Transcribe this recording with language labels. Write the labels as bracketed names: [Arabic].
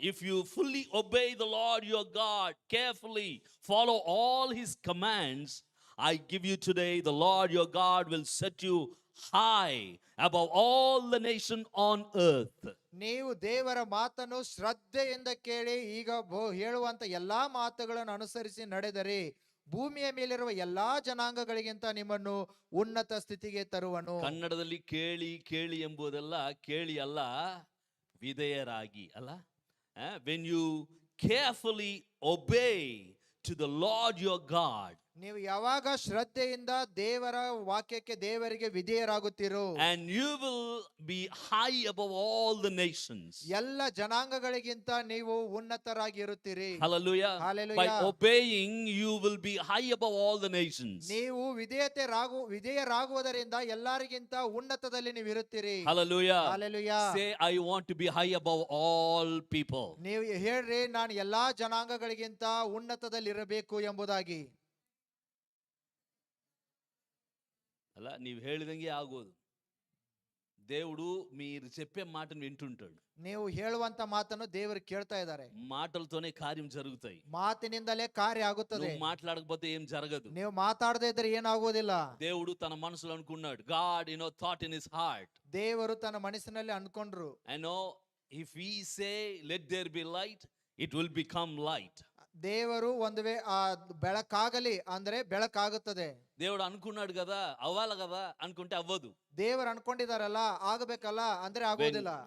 [English] If you fully obey the Lord your God, carefully follow all his commands, I give you today, the Lord your God will set you high above all the nation on earth. [Kannada] ನೀವು ದೇವರ ಮಾತನ್ನು ಶ್ರದ್ಧೆಯಿಂದ ಕೇಳಿ ಈಗ ಹೇಳುವಂತ ಎಲ್ಲಾ ಮಾತುಗಳನ್ನು ಅನುಸರಿಸಿ ನಡೆದರೆ ಭೂಮಿಯ ಮೇಲಿರುವ ಎಲ್ಲಾ ಜನಾಂಗಗಳಿಗಿಂತ ನಿಮ್ಮನ್ನು ಉನ್ನತ ಸ್ಥಿತಿಗೆ ತರುವನು. ಕನ್ನಡದಲ್ಲಿ ಕೇಳಿ ಕೇಳಿ ಎಂಬುದೆಲ್ಲ ಕೇಳಿ ಅಲ್ಲ, ವಿಧೇಯರಾಗಿ ಅಲ್ಲ. [English] When you carefully obey to the Lord your God, [Kannada] ನೀವು ಯಾವಾಗ ಶ್ರದ್ಧೆಯಿಂದ ದೇವರ ವಾಕ್ಯಕ್ಕೆ ದೇವರಿಗೆ ವಿಧೇಯರಾಗುತ್ತೀರೋ [English] and you will be high above all the nations. [Kannada] ಎಲ್ಲ ಜನಾಂಗಗಳಿಗಿಂತ ನೀವು ಉನ್ನತರಾಗಿ ಇರುತ್ತೀರಿ. [English] Hallelujah. By Hallelujah. obeying, you will be high above all the nations. [Kannada] ನೀವು ವಿಧೇಯರಾಗುವುದರಿಂದ ಎಲ್ಲರಿಗಿಂತ ಉನ್ನತದಲ್ಲಿ ನೀವು ಇರುತ್ತೀರಿ. [English] Hallelujah. Hallelujah. Say, I want to be high above all people. [Kannada] ನೀವು ಹೇಳ್ರಿ, ನಾನು ಎಲ್ಲಾ ಜನಾಂಗಗಳಿಗಿಂತ ಉನ್ನತದಲ್ಲಿ ಇರಬೇಕು ಎಂಬುದಾಗಿ. [Telugu] అలా నీవు ಹೇಳಿದಂಗೆ ఆగోదు. దేవుడు మీరు చెప్పే మాటను వింటుంటాడు. [Kannada] ನೀವು ಹೇಳುವಂತ ಮಾತನ್ನು ದೇವರು ಕೇಳ್ತಾ ಇದ್ದಾರೆ. [Telugu] మాటలతోనే కార్యం జరుగుతాయి. [Kannada] ಮಾತಿನಿಂದಲೇ ಕಾರ್ಯ ಆಗುತ್ತದೆ. [Telugu] నువ్వు మాట్లాడకపోతే ఏం జరగదు. [Kannada] ನೀವು ಮಾತಾಡದೇ ಇದ್ರೆ ಏನಾಗುವುದಿಲ್ಲ. [Telugu] దేవుడు తన మనసులో అనుకున్నాడు. [English] God, thought in his heart. [Kannada] ದೇವರು ತನ್ನ ಮನಸ್ಸಿನಲ್ಲಿ ಅನ್ಕೊಂಡ್ರು. [English] If we say let there be light, it will become light. [Kannada] ದೇವರು ಒಂದು ಬೆಳಕಾಗಲಿ ಅಂದ್ರೆ ಬೆಳಕಾಗುತ್ತದೆ. [Telugu] దేవుడు అనుకున్నాడు కదా, అవ్వాలి కదా అనుకుంటే అవ్వదు. [Kannada] ದೇವರು ಅನ್ಕೊಂಡಿದಾರಲ್ಲ, ಆಗಬೇಕಲ್ಲ ಅಂದ್ರೆ ಆಗೋದಿಲ್ಲ.